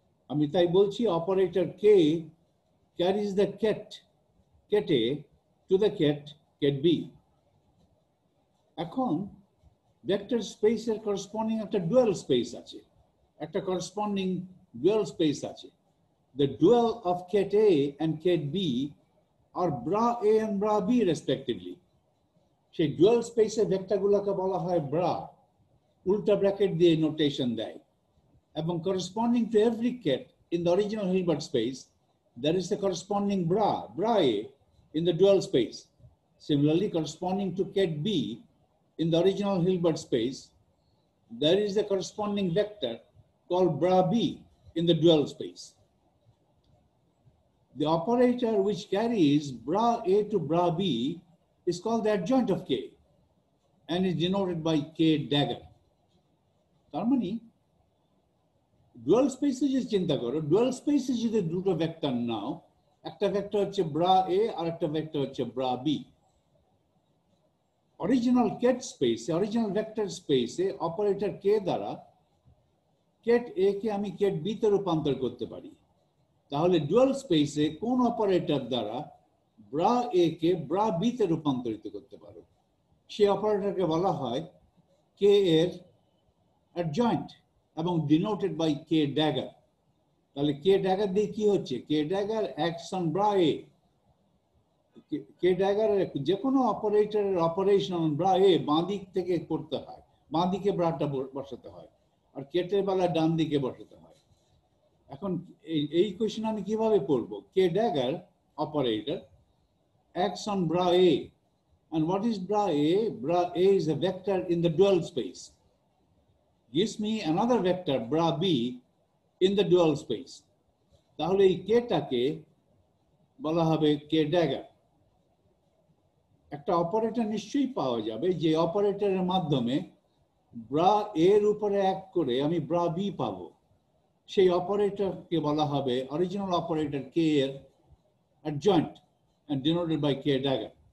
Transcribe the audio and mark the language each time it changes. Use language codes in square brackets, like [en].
[bn] আমি তাই বলছি operator K [en] Carries the ket A to the ket B. [bn] এখন ভেক্টর স্পেসের করসপন্ডিং একটা ডুয়াল স্পেস আছে, একটা করসপন্ডিং ডুয়াল স্পেস আছে। [en] The dual of ket A and ket B are bra A and bra B respectively. [bn] সেই dual স্পেসের ভেক্টরগুলোকে বলা হয় ব্রা, উল্টা ব্র্যাকেট দিয়ে নোটেশন দেয়। এবং [en] corresponding to every ket in the original Hilbert space, there is a corresponding bra A in the dual space. Similarly, corresponding to ket B in the original Hilbert space, there is a corresponding vector called bra B in the dual space. The operator which carries bra A to bra B is called the adjoint of K and is denoted by K dagger. [bn] তার মানে dual স্পেসে যে চিন্তা করো, dual স্পেসে যদি দুটো vector নাও, একটা ভেক্টর হচ্ছে ব্রা এ আর একটা ভেক্টর হচ্ছে ব্রা বি। অরিজিনাল কেট স্পেসে, অরিজিনাল ভেক্টর স্পেসে অপারেটর কে দ্বারা কেট এ কে আমি কেট বি তে রূপান্তর করতে পারি। তাহলে ডুয়াল স্পেসে কোন অপারেটর দ্বারা ব্রা এ কে ব্রা বি তে রূপান্তরিত করতে পারো, সেই অপারেটরকে বলা হয় কে এর অ্যাডজয়েন্ট এবং [en] Denoted by K dagger. [bn] তাহলে কে ড্যাগার দিয়ে কি হচ্ছে? কে dagger [en] Acts on bra A. [bn] K dagger যে কোনো অপারেটরের অপারেশন অন ব্রা এ বাঁ দিক থেকে করতে হয়, বাঁ দিকে ব্রাটা বসাতে হয়, আর কেটের বেলা ডান দিকে বসাতে হয়। এখন এই কোয়েশ্চেন আমি কিভাবে পড়বো? কে dagger [en] operator acts on bra A. And what is bra A? Bra A is a vector in the dual space. gives me another vector bra b in the dual space. [bn] তাহলে এই k টাকে বলা হবে k dagger. একটা operator নিশ্চয়ই পাওয়া যাবে যে অপারেটরের মাধ্যমে ব্রা a এর উপরে এক করে আমি ব্রা b পাবো। সেই অপারেটরকে বলা হবে অরিজিনাল অপারেটর k এর [en] adjoint and denoted by k dagger.